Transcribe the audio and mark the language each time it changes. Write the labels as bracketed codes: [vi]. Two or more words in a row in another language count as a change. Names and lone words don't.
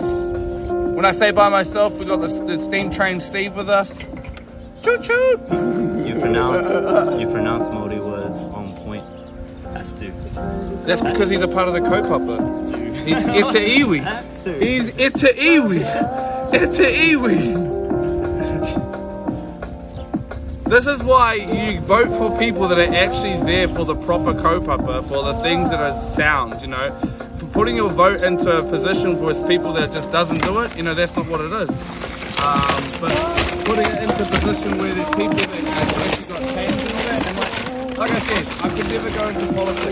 [en] When I say by myself, we got the steam train Steve with us. Choo choo. You pronounce Māori words on point. Have to. That's because he's a part of the kaupapa. He's [mi] ita iwi. [en] He's [mi] ita iwi. Ita iwi. [en] This is why you vote for people that are actually there for the proper kaupapa, for the things that are sound, you know. Putting your vote into a position for people that just doesn't do it, you know, that's not what it is. But putting it into a position where there's people that have actually got hands in it, and like I said, I could never go into politics.